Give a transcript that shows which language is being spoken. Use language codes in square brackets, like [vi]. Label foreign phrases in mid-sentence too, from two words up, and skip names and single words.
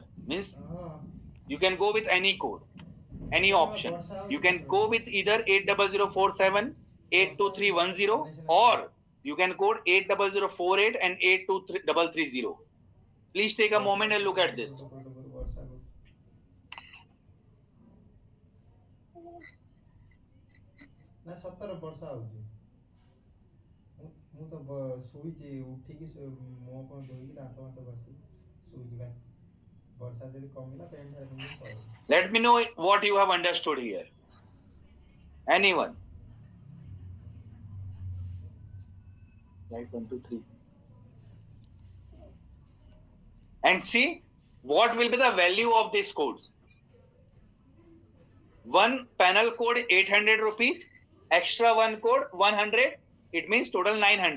[en] Means you can go with any code, any option. You can go with either 80047, 82310, or you can code 80048 and 82330. Please take a moment and look at this. [or] ନା ସତରେ ବର୍ଷା ହେଉଛି. ମୁଁ ତ ଶୋଇଛି ଉଠିକି ମୁହଁ କ'ଣ ଧୋଇକି ଦାନ୍ତ ମାନ୍ତ ଘଷି ଶୋଇଛି କାହିଁ. ବର୍ଷା ଯଦି କମିଲା [en] pant shirt [or] ପିନ୍ଧିକି ପଳେଇବି. [en] Let me know what you have understood here. Anyone? Right, 1, 2, 3. And see what will be the value of these codes. One panel code 800 rupees, extra one code 100, it means total 900.